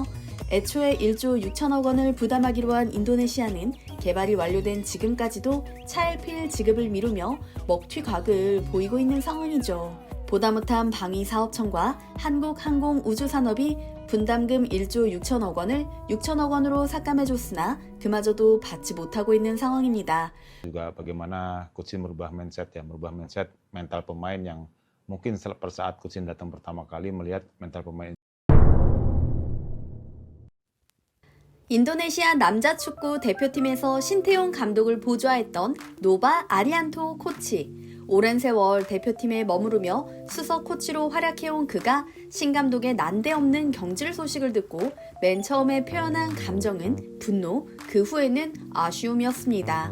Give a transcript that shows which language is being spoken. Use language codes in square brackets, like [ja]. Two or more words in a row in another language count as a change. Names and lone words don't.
[ko] 애초에 1조 6천억 원을 부담하기로 한 인도네시아는 개발이 완료된 지금까지도 차일피일 지급을 미루며 먹튀각을 보이고 있는 상황이죠. 보다 못한 방위사업청과 한국항공우주산업이 분담금 1조 6천억 원을 6천억 원으로 삭감해줬으나 그마저도 받지 못하고 있는 상황입니다. [id] Juga bagaimana coach merubah mindset mental pemain yang mungkin pada saat coach datang pertama kali melihat mental pemain. [ko] 인도네시아 남자 축구 대표팀에서 신태용 감독을 보좌했던 노바 아리안토 코치. 오랜 세월 대표팀에 머무르며 수석 코치로 활약해온 그가 신 감독의 난데없는 경질 소식을 듣고 맨 처음에 표현한 감정은 분노, 그 후에는 아쉬움이었습니다.